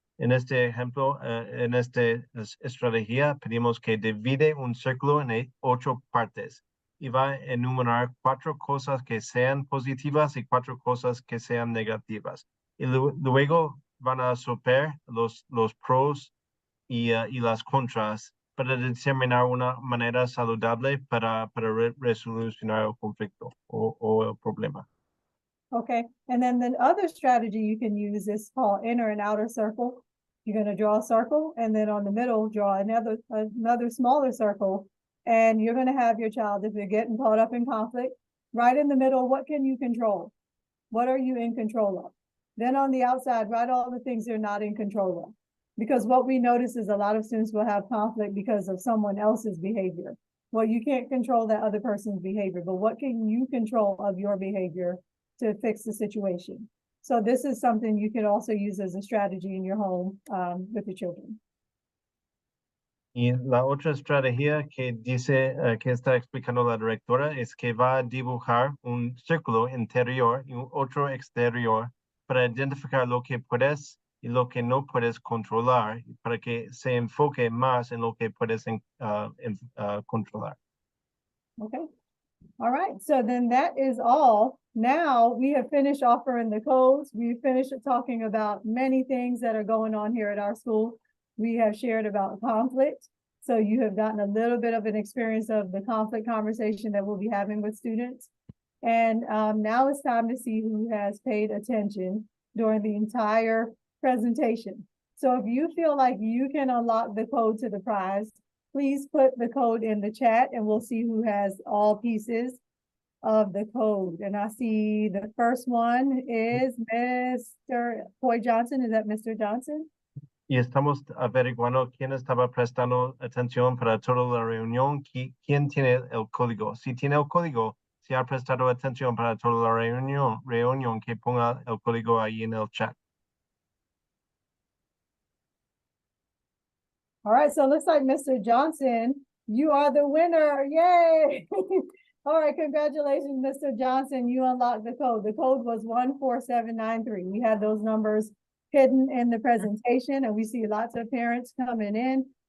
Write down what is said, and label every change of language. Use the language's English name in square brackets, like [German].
[Spanish] En este ejemplo, en esta estrategia pedimos que divide un círculo en 8 partes y va a enumerar 4 cosas que sean positivas y 4 cosas que sean negativas. Y luego van a soplar los pros y las contras para determinar una manera saludable para resolucionar el conflicto o el problema. [English] Okay, and then the other strategy you can use is called inner and outer circle. You're going to draw a circle and then on the middle, draw another smaller circle. And you're going to have your child, if they're getting caught up in conflict, right in the middle, what can you control? What are you in control of? Then on the outside, write all the things you're not in control of. Because what we notice is a lot of students will have conflict because of someone else's behavior. Well, you can't control that other person's behavior, but what can you control of your behavior to fix the situation? So this is something you could also use as a strategy in your home with your children. [Spanish] Y la otra estrategia que dice que está explicando la directora es que va a dibujar un círculo interior y un otro exterior para identificar lo que puedes y lo que no puedes controlar para que se enfoque más en lo que puedes controlar. [English] Okay. All right. So then that is all. Now we have finished offering the codes. We've finished talking about many things that are going on here at our school. We have shared about conflict. So you have gotten a little bit of an experience of the conflict conversation that we'll be having with students. And now it's time to see who has paid attention during the entire presentation. So if you feel like you can unlock the code to the prize, please put the code in the chat and we'll see who has all pieces of the code. And I see the first one is Mr. Coy Johnson. Is that Mr. Johnson? [Spanish] Y estamos averiguando quién estaba prestando atención para toda la reunión, quién tiene el código. Si tiene el código, si ha prestado atención para toda la reunión, que ponga el código ahí en el chat. [English] All right, so it looks like Mr. Johnson, you are the winner. Yay! All right, congratulations, Mr. Johnson. You unlocked the code. The code was 14793. We had those numbers hidden in the presentation, and we see lots of parents coming in.